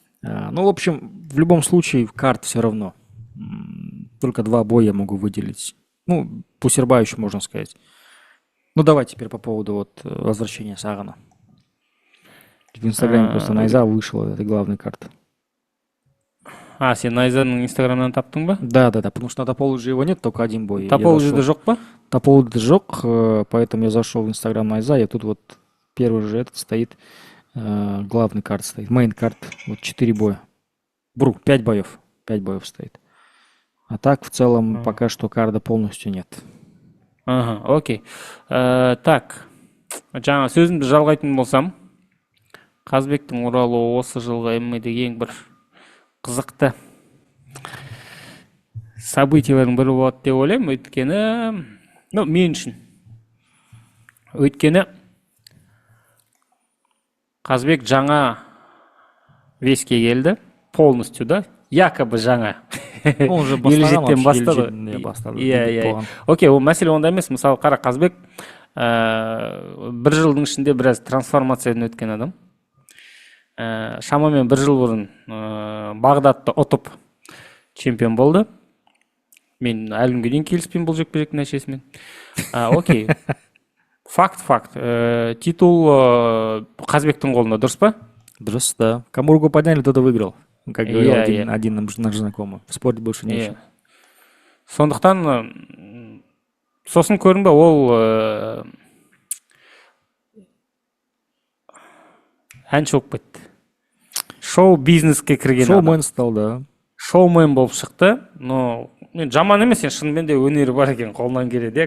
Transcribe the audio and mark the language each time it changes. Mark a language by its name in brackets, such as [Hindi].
[Russian] Ну, в общем, в любом случае, карт все равно. Только два боя могу выделить. Ну, по Сербаю еще можно сказать. Ну, давай теперь по поводу вот возвращения Сагана. В Инстаграме просто Найза вышел, это главный карт. [Kazakh] Сен Найзаның инстаграмынан таптың ба? [Russian] Да, потому что на Тополуджи его нет, только один бой. [Kazakh] Тополуджида жоқ па? [Russian] Тополуджи жоқ, поэтому я зашел в Инстаграм Найза, и тут вот первый же этот стоит, главный карт стоит, мейн карт, вот 4 боя. 5 боев, 5 боев стоит. А так в целом пока что карда полностью нет. Окей. [Kazakh] Так, жаңа сөзімді жалғайтын болсам, Қазбектің оралуы осы жылғы ММА-дегі ең бір қызықты событиялардың бірі болады деп ойлаймын. Өйткені, мен үшін. Өйткені Қазбек жаңа веске келді, полностью, да? Якобы жаңа. [Russian] Он же [Kazakh] бастады. Иә. Окей, ол мәселе онда емес. Мысалы, қара, Қазбек бір жылдың ішінде біраз трансформациядан өткен адам. Шамамен бір жыл бұрын Бағдатты ұтып чемпион болды. Мен әлі күнге дейін келіспеймін бұл жекпе-жектің нәтижесімен. Окей. Факт. Титул Қазбектің қолында, дұрыс па? Дұрыс, да. [Russian] Кому руку подняли, тот и выиграл. Как говорил один наш знакомый. Спорить больше нечего. [Kazakh] Сондықтан, сосын көрінбе, ол әнші болып кетті. Шоу-бизнеске кірген адам. [Russian] Шоумен стал, да. [Kazakh] Шоумен болып шықты. Но жаман емес, шынымен де өнері бар екен, қолынан келеді.